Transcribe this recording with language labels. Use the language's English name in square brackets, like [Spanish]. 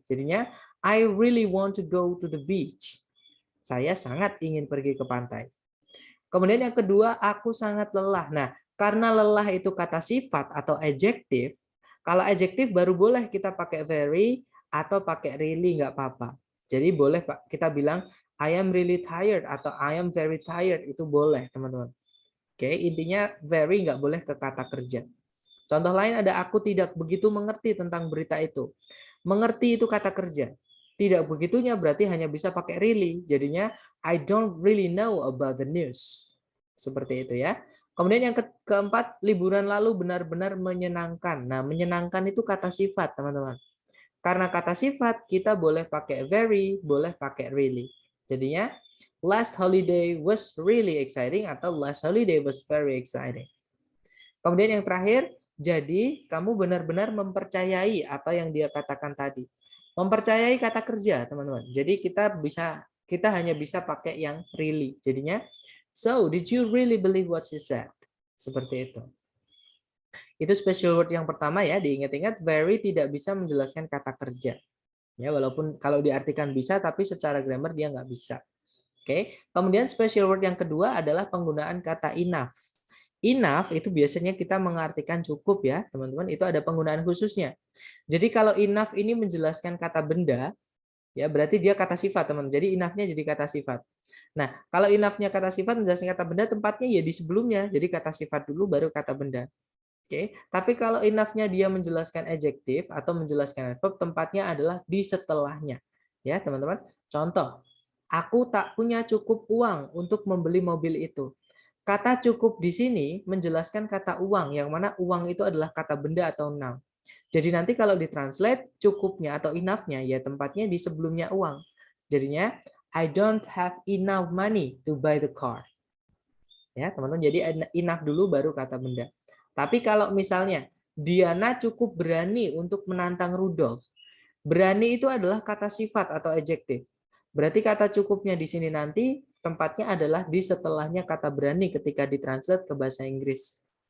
[English] Jadinya I really want to go to the beach. [Indonesian] Saya sangat ingin pergi ke pantai. Kemudian yang kedua, aku sangat lelah. Nah, karena lelah itu kata sifat atau adjektif, kalau adjektif baru boleh kita pakai very atau pakai really, nggak apa-apa. Jadi boleh Pak kita bilang [English] I am really tired [Indonesian] atau [English] I am very tired, [Indonesian] itu boleh, teman-teman. Oke, intinya very nggak boleh ke kata kerja. Contoh lain ada aku tidak begitu mengerti tentang berita itu. Mengerti itu kata kerja. Tidak begitunya berarti hanya bisa pakai really. [English] Jadinya I don't really know about the news. [Indonesian] Seperti itu ya. Kemudian yang keempat, liburan lalu benar-benar menyenangkan. Nah, menyenangkan itu kata sifat, teman-teman. Karena kata sifat, kita boleh pakai very, boleh pakai really. [English] Jadinya, last holiday was really exciting atau last holiday was very exciting. [Indonesian] Kemudian yang terakhir, jadi kamu benar-benar mempercayai apa yang dia katakan tadi. Mempercayai kata kerja, teman-teman. Jadi kita hanya bisa pakai yang really. [English] Jadinya, so did you really believe what she said? [Indonesian] Seperti itu. Itu special word yang pertama ya, diingat-ingat very tidak bisa menjelaskan kata kerja. Ya, walaupun kalau diartikan bisa, tapi secara grammar dia nggak bisa. Oke. Kemudian special word yang kedua adalah penggunaan kata enough. Enough itu biasanya kita mengartikan cukup ya, teman-teman. Itu ada penggunaan khususnya. Jadi kalau enough ini menjelaskan kata benda, ya berarti dia kata sifat, teman. Jadi enough-nya jadi kata sifat. Nah, kalau enough-nya kata sifat menjelaskan kata benda, tempatnya ya di sebelumnya. Jadi kata sifat dulu baru kata benda. Oke, tapi kalau enough-nya dia menjelaskan adjektif atau menjelaskan verb, tempatnya adalah di setelahnya. Ya, teman-teman. Contoh, aku tak punya cukup uang untuk membeli mobil itu. Kata cukup di sini menjelaskan kata uang, yang mana uang itu adalah kata benda atau noun. Jadi nanti kalau ditranslate, cukupnya atau enough-nya ya tempatnya di sebelumnya uang. [English] Jadinya, I don't have enough money to buy the car. [Indonesian] Ya, teman-teman. Jadi enough dulu baru kata benda. Tapi kalau misalnya Diana cukup berani untuk menantang Rudolf. Berani itu adalah kata sifat atau adjektif. Berarti kata cukupnya di sini nanti tempatnya adalah di setelahnya kata berani ketika ditranslate ke bahasa Inggris.